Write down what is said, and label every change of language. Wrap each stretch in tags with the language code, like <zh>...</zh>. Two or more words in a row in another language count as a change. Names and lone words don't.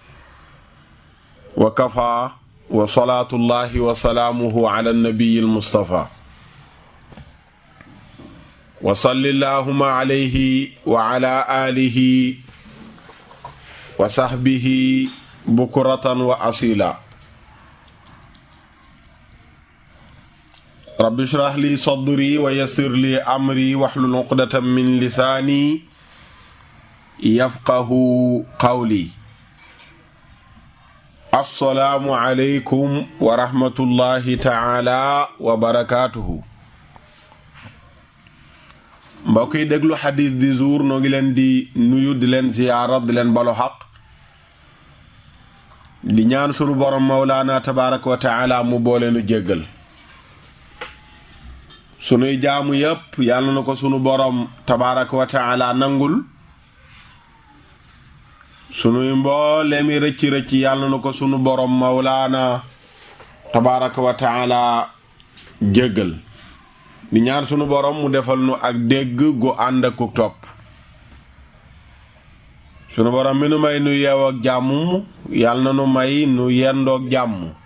<ar>وكفى وصلاة الله وسلامه على النبي المصطفى وصل اللهم عليه وعلى آله وصحبه بكرة وأصيلا رب اشرح لي صدري ويسر لي أمري واحلل عقدة من لساني يفقه قولي السلام عليكم ورحمة الله تعالى وبركاته</ar> <wo>mbokk yi déglu xadis di jour noo ngi leen di nuyu di leen ziyaara di leen balu xaq di ñaan sunu borom mawlaana</wo> <ar>تبارك وتعالى</ar> <wo>mu boole nu jéggal sunuy jaamu yépp yàlla na ko sunu borom</wo> <ar>تبارك وتعالى</ar> <wo>nangul sunuy mbooleemi rëcc yàlla na ko sunu borom mawlaana</wo> <ar>تبارك وتعالى</ar> <wo>jéggal di ñaan sunu borom mu defal nu ak dégg gu ànd ak topp sunu borom mi nu may nu yeew ak jàmm yàlla na nu may nu yendoog jàmm</wo>